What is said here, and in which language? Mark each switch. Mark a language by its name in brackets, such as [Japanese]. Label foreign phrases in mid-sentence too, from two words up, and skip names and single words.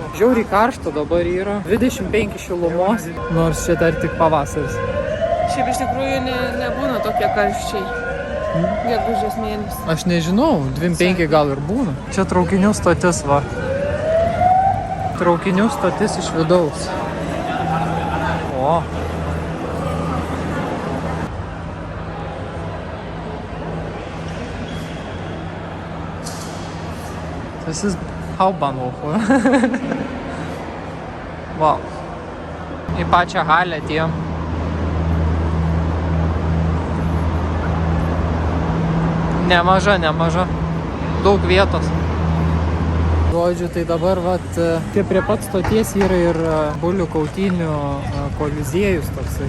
[Lithuanian] Žiauriai karšta dabar yra, 25 šilumos, nors čia dar tik pavasaris. Šiaip iš tikrųjų nebūna tokie karščiai. Gegužės mėnesį. Aš nežinau, 25 gal ir būna. Čia traukinių stotis va. Traukinių stotis iš vidaus. O. [German] Das ist Hauptbahnhof, oder? [Lithuanian] Wow. Į pačią halę atėjom. Nemaža. Daug vietos. Žodžiu, tai dabar vat, čia prie pat stoties yra ir bulių kautynių koliziejus toksai.